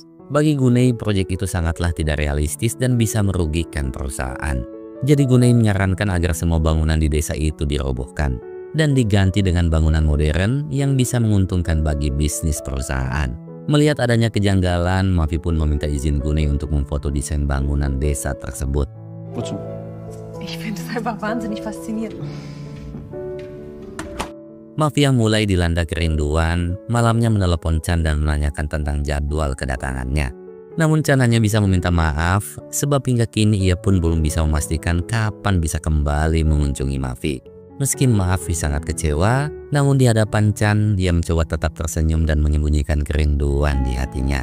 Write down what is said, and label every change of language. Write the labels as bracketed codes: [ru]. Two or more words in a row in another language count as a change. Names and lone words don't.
[id] Bagi Gunei, proyek itu sangatlah tidak realistis dan bisa merugikan perusahaan. Jadi Gunei menyarankan agar semua bangunan di desa itu dirobohkan dan diganti dengan bangunan modern yang bisa menguntungkan bagi bisnis perusahaan. Melihat adanya kejanggalan, Mavi pun meminta izin Gunei untuk memfoto desain bangunan desa tersebut. [de] Wozu? Ich finde es einfach wahnsinnig faszinierend. [id] Mavi yang mulai dilanda kerinduan, malamnya menelepon Chan dan menanyakan tentang jadwal kedatangannya. Namun Chan hanya bisa meminta maaf, sebab hingga kini ia pun belum bisa memastikan kapan bisa kembali mengunjungi Mavi. Meski Mavi sangat kecewa, namun di hadapan Chan, dia mencoba tetap tersenyum dan menyembunyikan kerinduan di hatinya.